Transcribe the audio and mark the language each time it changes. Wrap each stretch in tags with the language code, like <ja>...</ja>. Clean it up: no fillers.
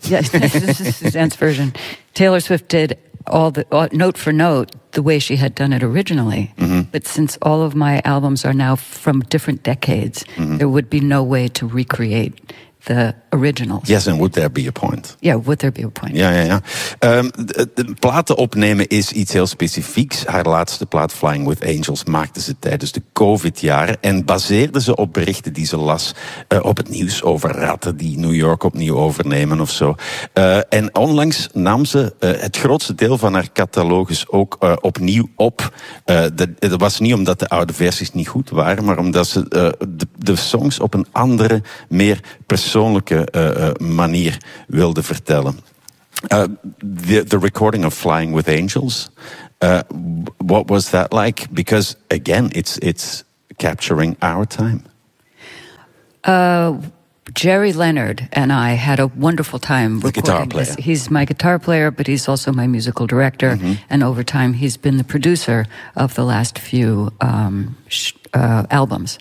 <en>Yes, this is Suzanne's version. Taylor Swift did all note for note the way she had done it originally. Mm-hmm. But since all of my albums are now from different decades, mm-hmm. there would be no way to recreate the originals. Yes, and would there be a point? Yeah, would there be a point? Yeah, yeah, yeah.</en> <nl>De platen opnemen is iets heel specifieks. Haar laatste plaat, Flying with Angels, maakte ze tijdens de COVID-jaren en baseerde ze op berichten die ze las op het nieuws over ratten die New York opnieuw overnemen of zo. En onlangs nam ze het grootste deel van haar catalogus ook opnieuw op. Dat was niet omdat de oude versies niet goed waren, maar omdat ze de songs op een andere, meer persoonlijke manier wilde vertellen.</nl> <en>The recording of Flying with Angels, what was that like? Because again, it's capturing our time. Jerry Leonard and I had a wonderful time the recording. Guitar player. He's my guitar player, but he's also my musical director. Mm-hmm. And over time, he's been the producer of the last few albums.</en>